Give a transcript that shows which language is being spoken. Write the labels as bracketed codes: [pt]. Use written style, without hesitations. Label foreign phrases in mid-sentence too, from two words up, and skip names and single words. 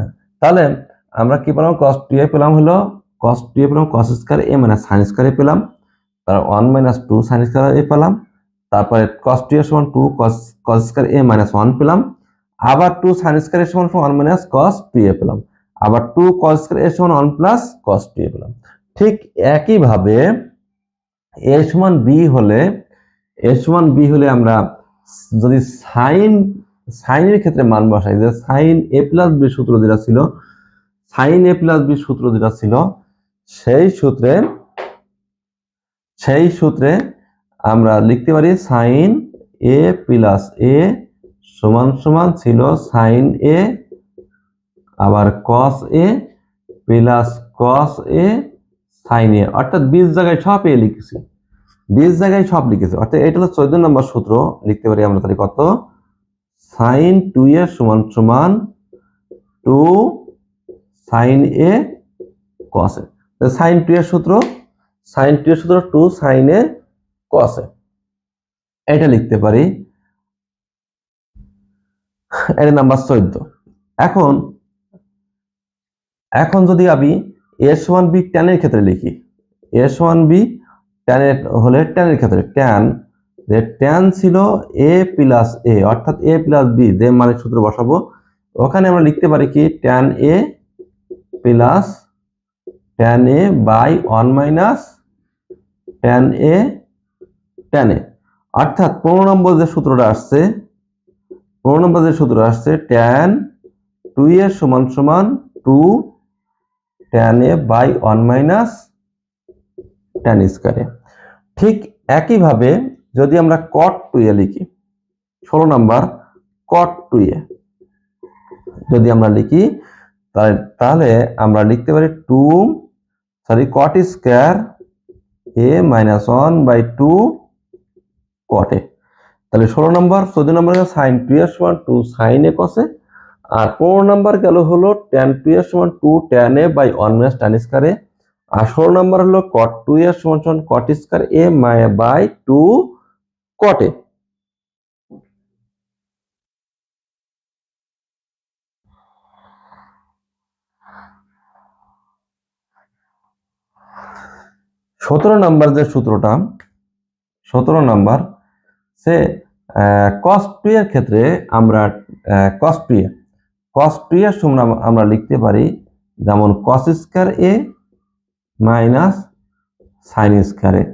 [bn] তাহলে আমরা কি পেলাম, cos 2 পেলাম হলো cos 2 পেলাম cos স্কয়ার a মাইনাস sin স্কয়ার a পেলাম, তার 1 মাইনাস 2 sin স্কয়ার a পেলাম, তারপরে cos 2 সমান 2 cos স্কয়ার a মাইনাস 1 পেলাম, আবার 2 sin স্কয়ার a সমান 1 মাইনাস cos 2 পেলাম, আবার 2 cos স্কয়ার a সমান 1 প্লাস cos 2 পেলাম। ঠিক একই ভাবে a সমান b হলে আমরা যদি sin এর ক্ষেত্রে মান বসাই, যে sin a প্লাস b সূত্র যেটা ছিল সেই সূত্রে আমরা লিখতে পারি sin a প্লাস a সমান সমান ছিল sin a আবার cos a প্লাস cos a sin a, অর্থাৎ 20 জায়গায় সব a লিখেছি, অর্থাৎ এটা হলো 14 নম্বর সূত্র। লিখতে পারি আমরা তাহলে কত, sin 2a সমান সমান 2 sin a cos a। sin 2 এর সূত্র 2 sin a cos a, এটা লিখতে পারি, এটা নাম্বার 14। এখন যদি আমি a সমান b tan এর ক্ষেত্রে লিখি, a সমান b tan এর হলে tan এর ক্ষেত্রে tan ছিল a প্লাস a, অর্থাৎ a প্লাস b যে মানের সূত্র বসাবো, ওখানে আমরা লিখতে পারি কি tan a প্লাস tan a বাই 1 মাইনাস tan a, অর্থাৎ 15 নম্বর যে সূত্রটা আসছে tan 2a সমান সমান 2 tan a বাই 1 মাইনাস tan স্কয়ার a। ঠিক একই ভাবে যদি আমরা cot 2a লিখি, 16 নম্বর cot 2a যদি আমরা লিখি, তাহলে আমরা লিখতে পারি cot স্কয়ার a মাইনাস 1 বাই 2 cot a। তাহলে 16 নম্বর 14 নম্বর sin 2a সমান 2 sin a cos a, আর 15 নম্বর গেল হলো tan 2a সমান 2 tan a বাই 1 মাইনাস tan স্কয়ার a, আর 16 নম্বর হলো cot 2a সমান সমান cot স্কয়ার a বাই 2 cot a। সতেরো নম্বর যে সূত্রটা, 17 নম্বর সে cos 2 এর ক্ষেত্রে আমরা cos 2 এর সমান আমরা লিখতে পারি যেমন cos স্কয়ার a মাইনাস sin স্কয়ার a।